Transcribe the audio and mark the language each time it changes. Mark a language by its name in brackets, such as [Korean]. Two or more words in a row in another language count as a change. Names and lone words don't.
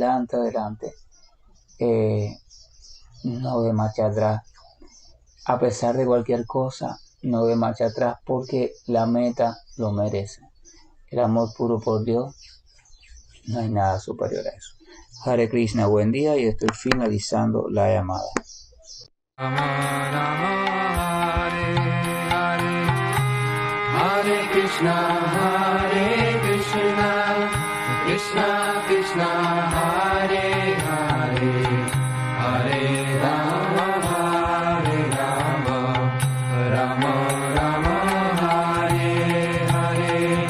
[Spanish] No de marcha atrás. A pesar de cualquier cosa, no de marcha atrás, porque la meta lo merece. El amor puro por Dios, no hay nada superior a eso. [Sanskrit] Hare Krishna, [Spanish] buen día, y estoy finalizando la llamada. [Sanskrit] Hare Krishna, Krishna Krishna, Hare Hare, Hare Rama, Rama Rama, Hare Hare.